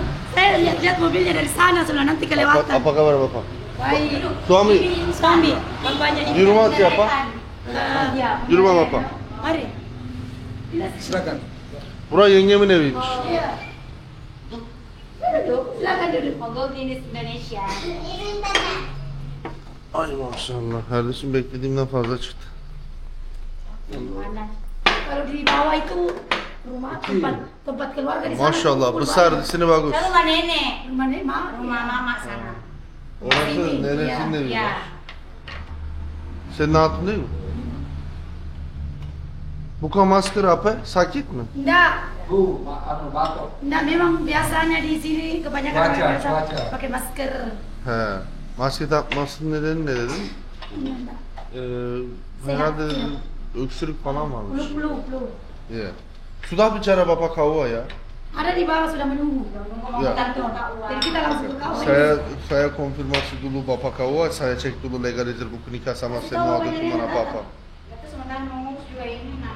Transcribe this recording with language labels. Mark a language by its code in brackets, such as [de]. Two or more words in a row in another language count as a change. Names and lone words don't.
[id] Saya lihat mobilnya dari sana sudah nanti kelewatan. Apa kabar bapak? Baik. Suami? Bapaknya Di rumah siapa? Iya. Di rumah bapak? Mari. Silakan. [tr] Burası yengemin eviymiş. [id] Iya. Duduk. Silakan duduk. Monggo Klinis Indonesia. [tr] Ay maşallah, kardeşim beklediğimden fazla çıktı. [id] Mana? Kalau di bawah itu rumah tempat keluarga di sana. Maşallah, besar di sini bagus. Ke rumah nenek. Rumah Nema. Rumah mama sana. [tr] Orası neresinin evi? [id] Ya. [tr] Senin hatun değil mi? [id] Buka masker apa? Sakit mi? Enggak. Bu, batok. Enggak, memang biasanya di sini kebanyakan Cuaca, orang biasa cuaca. pakai masker. He. [tr] Maske takmasının nedeni ne dedin? [id] Enggak. [tr] Herhalde öksürük falan varmış. [id] Flu. Iya. Sudah bicara Bapak Kawa ya. Ada di bawah sudah menunggu. Ya. Kantor. Jadi kita langsung ke kawah. Saya konfirmasi dulu Bapak Kawa, saya cek dulu legalizer buku nikah sama saya mau ada cuma apa-apa. Itu sementara ngomong juga ini nah.